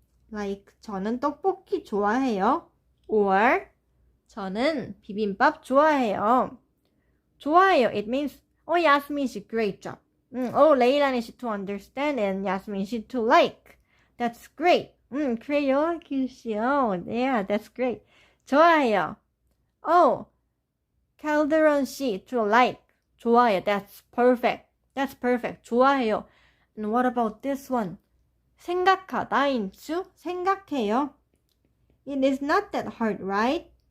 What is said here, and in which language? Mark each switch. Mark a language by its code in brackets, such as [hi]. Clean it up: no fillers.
[en] Like [ko] 저는 떡볶이 좋아해요. Or 저는 비빔밥 좋아해요. [en] It means Yasmin 씨, great job. 레일라네 씨, to understand, and Yasmin 씨, to like. That's great. [ko] 그래요, 귀시요. [en] Yeah, that's great. 좋아해요. Calderon 씨, to like. 좋아요. That's perfect. 좋아해요. And what about this one? [ko] 생각하다 into 생각해요. [en] It is not that hard, right?